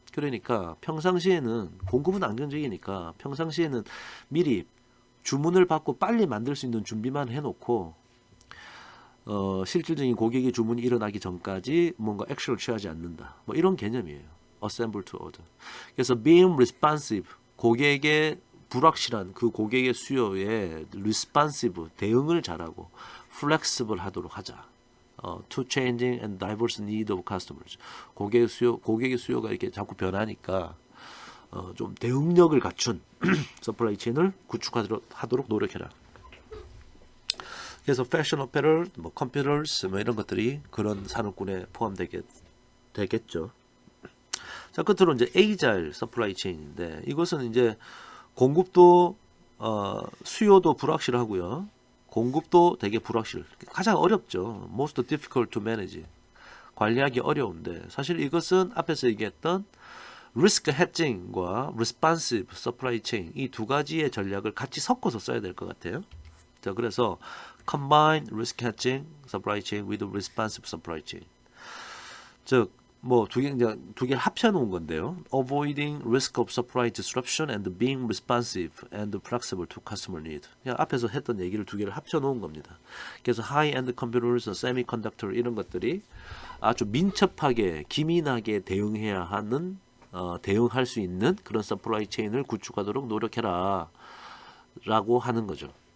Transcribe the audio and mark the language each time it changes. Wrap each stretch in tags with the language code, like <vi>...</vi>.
<ko>그러니까 평상시에는 공급은 안정적이니까 평상시에는 미리 주문을 받고 빨리 만들 수 있는 준비만 해놓고 실질적인 고객의 주문이 일어나기 전까지 뭔가 액션을 취하지 않는다. 뭐 이런 개념이에요.</ko> <en>Assemble to order.</en> <ko>그래서</ko> <en>being responsive,</en> <ko>고객의 불확실한 그 고객의 수요에 responsive, 대응을 잘하고 flexible 하도록 하자.</ko> <en>To changing and diverse need of customers.</en> <ko>고객의 수요가 이렇게 자꾸 변하니까 좀 대응력을 갖춘 서플라이 체인을 구축하도록 노력해라. 그래서 패션 어페럴, 뭐 컴퓨터스 뭐 이런 것들이 그런 산업군에 포함되겠죠. 자, 끝으로 이제 에이자일 서플라이 체인인데, 이것은 이제 공급도 수요도 불확실하고요, 공급도 되게 불확실. 가장 어렵죠.</ko> <en>Most difficult to manage.</en> <ko>관리하기 어려운데, 사실 이것은 앞에서 얘기했던 리스크 해칭과 responsive supply chain, 이 두 가지의 전략을 같이 섞어서 써야 될 것 같아요.</ko> <en>자, 그래서 combine risk hedging supply chain with responsive supply chain.</en> <ko>즉 뭐 두 개를 합쳐 놓은 건데요.</ko> <en>Avoiding risk of supply disruption and being responsive and flexible to customer need.</en> <ko>그냥 앞에서 했던 얘기를 두 개를 합쳐 놓은 겁니다. 그래서 high-end computers, semiconductor 이런 것들이 아주 민첩하게 기민하게 대응해야 하는 대응할 수 있는 그런 서플라이 체인을 구축하도록 노력해라 라고 하는 거죠.</ko>